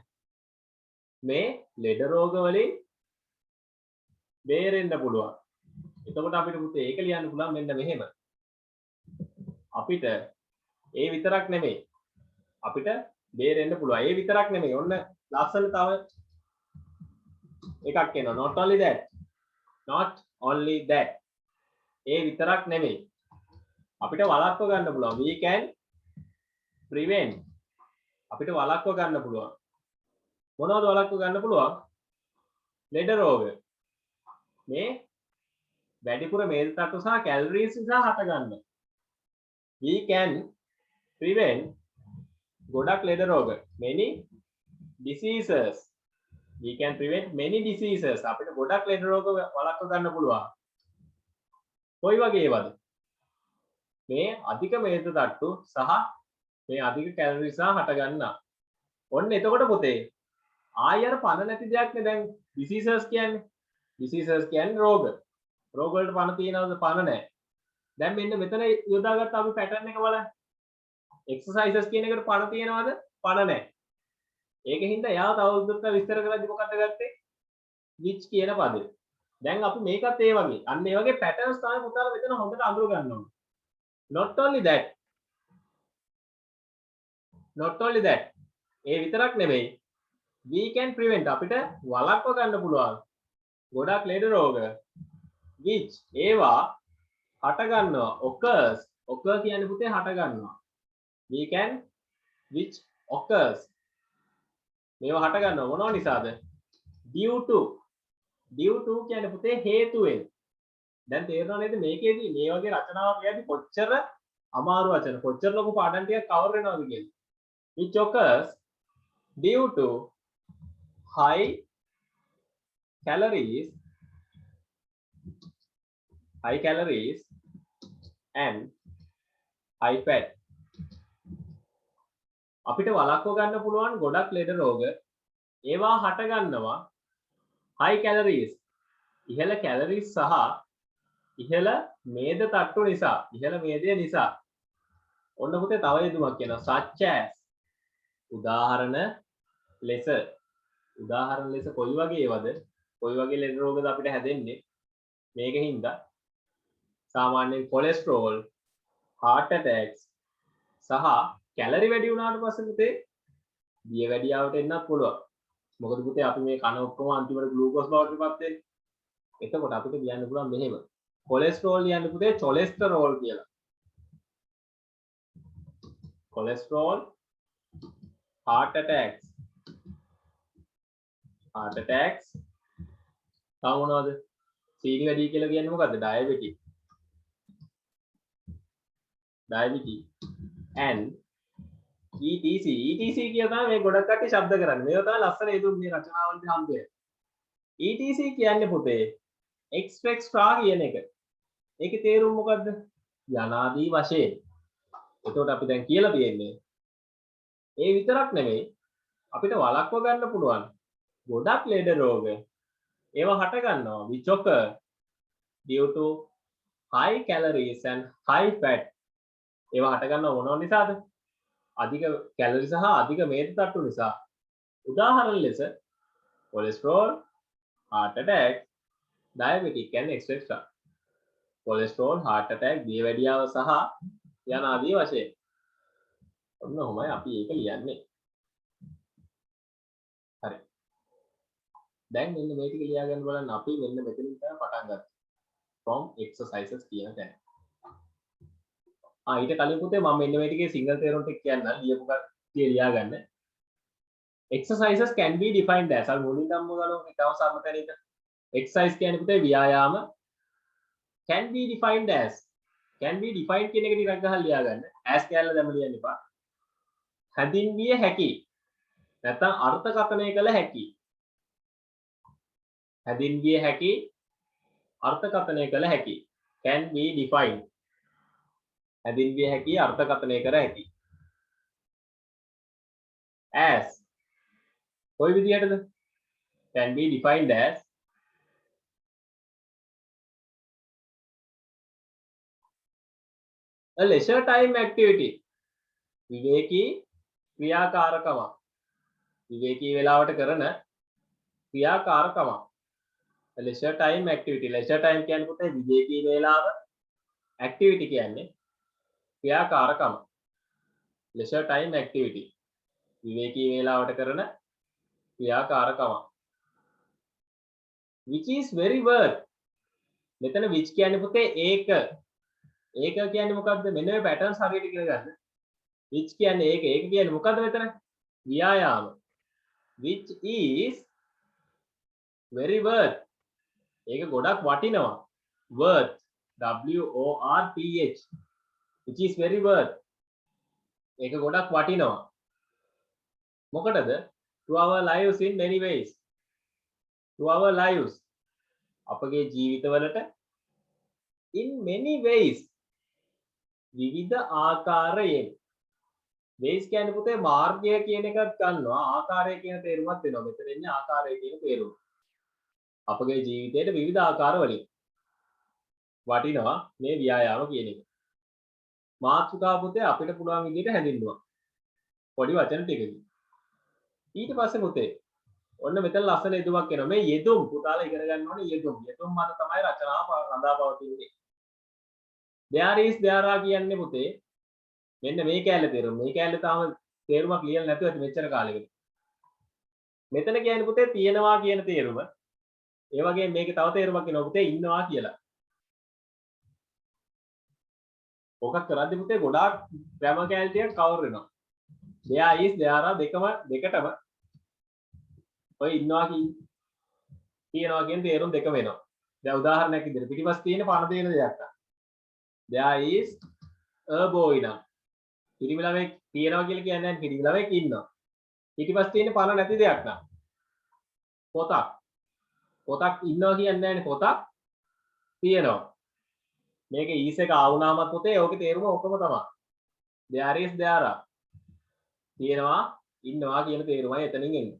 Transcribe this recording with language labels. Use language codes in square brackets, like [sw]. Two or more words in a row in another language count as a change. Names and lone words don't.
[si] මේ ලෙඩ රෝග වලින් බේරෙන්න පුළුවන්. එතකොට අපිට පුතේ ඒක ලියන්න පුළුවන් මෙන්න මෙහෙම. අපිට ඒ විතරක් නෙමෙයි. අපිට බේරෙන්න පුළුවන්. ඒ විතරක් නෙමෙයි. ඔන්න ලස්සන තව එකක් එනවා. [en] not only that. [si] ඒ විතරක් නෙමෙයි. අපිට වළක්ව ගන්න පුළුවන්. [en] we can prevent. [si] අපිට වළක්ව ගන්න පුළුවන්. මොනවද වළක්ව ගන්න පුළුවන්? ලෙඩ රෝග. මේ වැඩිපුර මේල් තට්ටු සහ කැලරීස් නිසා හටගන්න. [en] we can prevent [si] ගොඩක් ලෙඩ රෝග. [en] many diseases. we can prevent many diseases. [si] අපිට ගොඩක් ලෙඩ රෝග වළක්ව ගන්න පුළුවන්. කොයි වගේ ඒවාද? මේ අධික මේද තට්ටු සහ මේ අධික කැලරි නිසා හටගන්නා. ඔන්න එතකොට පුතේ ආයෙ පණ නැති දෙයක් නේ දැන් diseases කියන්නේ. diseases කියන්නේ රෝග. රෝග වලට පණ තියනවද? පණ නැහැ. දැන් මෙන්න මෙතන යොදාගත්ත අපි pattern එක බලන්න. exercises කියන එකට පණ තියනවද? පණ නැහැ. ඒකින්ද එයා තවදුරටත් විස්තර කරද්දි මොකක්ද ගත්තේ? which කියන පදේ. දැන් අපි මේකත් ඒ වගේ. අන්න ඒ වගේ patterns තමයි පුතාලා මෙතන හොඳට අඳුර ගන්න ඕනේ. [en] not only that. [si] ඒ විතරක් නෙමෙයි. [en] we can prevent [si] අපිට වළක්ව ගන්න පුළුවන් ගොඩක් ලෙඩ රෝග which ඒවා හට ගන්නවා occurs කියන්නේ පුතේ හට ගන්නවා [en] which occurs [si] මේවා හට ගන්නවා මොනවා නිසාද [en] due to [si] කියන්නේ පුතේ හේතුවෙන් දැන් තේරෙනව නේද මේකේදී මේ වගේ රචනාවක් ලියද්දි කොච්චර අමාරු වචන කොච්චර ලොකු පාඩම් ටිකක් කවර් වෙනවද කියලා [en] which occurs due to high calories and high fat [si] අපිට වළක්ව ගන්න පුළුවන් ගොඩක් ලෙඩ රෝග ඒවා හට ගන්නවා [en] high calories [si] ඉහළ කැලරිස් සහ ඉහළ මේද තට්ටු නිසා ඉහළ මේදය නිසා ඔන්න පුතේ තව යෙදුමක් කියනවා [en] such as [si] උදාහරණ ලෙස කොයි වගේ ඒවද කොයි වගේ ලෙඩ රෝගද අපිට හැදෙන්නේ මේකින්ද සාමාන්‍යයෙන් කොලෙස්ටරෝල් [en] heart attacks [si] සහ කැලරි වැඩි වුණාට පස්සේ පුතේ දිය වැඩියාවට එන්නත් පුළුවන් මොකද පුතේ අපි මේ කන ඔක්කොම අන්තිමට ග්ලූකෝස් බවට පත් වෙන්නේ එතකොට අපිට කියන්න පුළුවන් මෙහෙම කොලෙස්ටරෝල් කියන්නේ පුතේ චොලෙස්ටරෝල් කියලා කොලෙස්ටරෝල් [en] heart attacks [si] තව මොනවද සීනි වැඩි කියලා කියන්නේ මොකද්ද [en] diabetes and etc [si] කියලා තමයි මේ ගොඩක් කට්ටිය ශබ්ද කරන්නේ මේවා තමයි ලස්සන හේතුන් මේ රචනාවලදී හම්බෙන්නේ etc කියන්නේ පුතේ extra කියන එක ඒකේ තේරුම මොකද්ද යනාදී වශයෙන් එතකොට අපි දැන් කියලා තියෙන්නේ ඒ විතරක් නෙමෙයි අපිට වළක්ව ගන්න පුළුවන් ගොඩක් ලෙඩ රෝග ඒවා හට ගන්නවා [en] which occur due to high calories and high fat [si] ඒවා හට ගන්න මොනව නිසාද? අධික කැලරි සහ අධික මේද තට්ටු නිසා. උදාහරණ ලෙස කොලෙස්ටරෝල්, [en] heart attack, diabetic and etc. [si] කොලෙස්ටරෝල්, heart attack, දියවැඩියාව සහ යන ආදී වශයෙන්. ඔන්න ඔහොමයි අපි ඒක ලියන්නේ. හරි. දැන් මෙන්න මේ ටික ලියා ගන්න බලන්න අපි මෙන්න මෙතනින් තමයි පටන් ගත්තේ. [en] from exercises [si] කියන තැන. ඊට කලින් පුතේ මම මෙන්න මේ ටිකේ සිංගල් තේරුම් ටික කියන්නම් ලියපු කට්ටිය ලියා ගන්න. [en] Exercises can be defined as [si] අර මුලින් නම් මොනවාද තව සම්ම තැනක. exercise කියන්නේ පුතේ ව්‍යායාම [en] can be defined as can be defined [si] කියන එක ටිකක් ගහලා ලියා ගන්න. as කියලා දැම්ම ලියන්න එපා. හැඳින්විය හැකි. නැත්නම් අර්ථකථනය කළ හැකි. හැඳින්විය හැකි අර්ථකථනය කළ හැකි. [en] can be defined. [si] හැඳින්විය හැකි අර්ථකථනය කර හැකි. as කොයි විදිහටද? [en] can be defined as a leisure time activity. [si] විවේකී ක්‍රියාකාරකම. විවේකී වේලාවට කරන ක්‍රියාකාරකම. [en] a leisure time activity. leisure time [si] කියන්නේ පුතේ විවේකී වේලාව. activity කියන්නේ ක්‍රියාකාරකම. [en] leisure time activity. [si] විවේකී වේලාවට කරන ක්‍රියාකාරකම. [en] which is very worth. [si] මෙතන which කියන්නේ පුතේ ඒක. ඒක කියන්නේ මොකද්ද? මෙන්න මේ patterns හරියට ඉගෙන ගන්න. which කියන්නේ ඒක. ඒක කියන්නේ මොකද්ද මෙතන? ව්‍යායාම. [en] which is very worth. [si] ඒක ගොඩක් වටිනවා. [en] worth. worth. which is very worth. [si] ඒක ගොඩක් වටිනවා. මොකටද? [en] to our lives in many ways. to our lives. [si] අපගේ ජීවිතවලට [en] in many ways. [si] විවිධ ආකාරයෙන්. ways කියන්නේ පුතේ මාර්ගය කියන එකත් ගන්නවා. ආකාරය කියන තේරුමත් වෙනවා. මෙතන ඉන්නේ ආකාරය කියන තේරුම. අපගේ ජීවිතයේ විවිධ ආකාර වලින් වටිනවා මේ ව්‍යායාම කියන එක. මාතෘකාව පුතේ අපිට පුළුවන් විදිහට හැඳින්වුවා. පොඩි වචන ටිකකින්. ඊට පස්සේ පුතේ ඔන්න මෙතන ලස්සන යෙදුමක් එනවා. මේ යෙදුම් පුතාලා ඉගෙන ගන්න ඕනේ යෙදුම්. යෙදුම් මත තමයි රචනාව රඳා පවතින්නේ. [en] there is there are [si] කියන්නේ පුතේ මෙන්න මේ කැලේ තේරුම. මේ කැලේ තාම තේරුමක් ලියලා නැතුව ඇති මෙච්චර කාලෙකට. මෙතන කියන්නේ පුතේ තියෙනවා කියන තේරුම. ඒ වගේම මේකේ තව තේරුමක් එනවා පුතේ ඉන්නවා කියලා. ඔක කරද්දී පුතේ ගොඩාක් ග්‍රැමර් කැලිටියක් කවර් වෙනවා. there is there are දෙකටම ඔය ඉන්නවා කියනවා කියන තේරුම් දෙක වෙනවා. දැන් උදාහරණයක් විදිහට පිටිපස්ස තියෙන පණ දෙන දෙයක් ගන්න. [en] there is a boy [si] නම් පිරිමි ළමෙක් තියෙනවා කියලා කියන්නේ නැහැ පිරිමි ළමෙක් ඉන්නවා. පිටිපස්ස තියෙන පණ නැති දෙයක් නම් පොතක් ඉන්නවා කියන්නේ නැහැ පොතක් තියෙනවා. මේක ඊස් එක ආවුනාමත් පුතේ ඕකේ තේරුම ඔකම තමයි. [en] there is there are [si] තියෙනවා ඉන්නවා කියන තේරුමයි එතනින් එන්නේ.